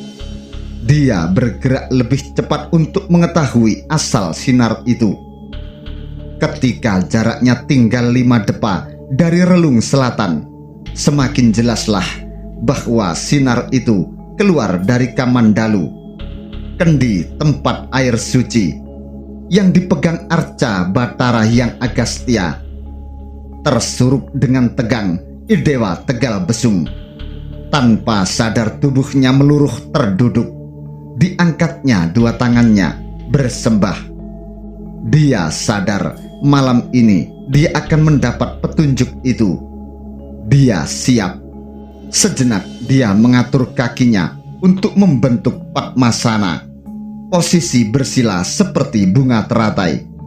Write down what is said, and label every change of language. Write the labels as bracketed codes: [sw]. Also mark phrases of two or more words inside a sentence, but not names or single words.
[id] Dia bergerak lebih cepat untuk mengetahui asal sinar itu. Ketika jaraknya tinggal 5 depa dari relung selatan, semakin jelaslah bahwa sinar itu keluar dari Kamandalu, kendi tempat air suci yang dipegang arca Batara Hyang Agastya. Tersurup dengan tegang, Idewa Tegal Besung. Tanpa sadar tubuhnya meluruh terduduk. Diangkatnya 2 tangannya bersembah. Dia sadar malam ini dia akan mendapat petunjuk itu. Dia siap. Sejenak dia mengatur kakinya untuk membentuk Padmasana, posisi bersila seperti bunga teratai.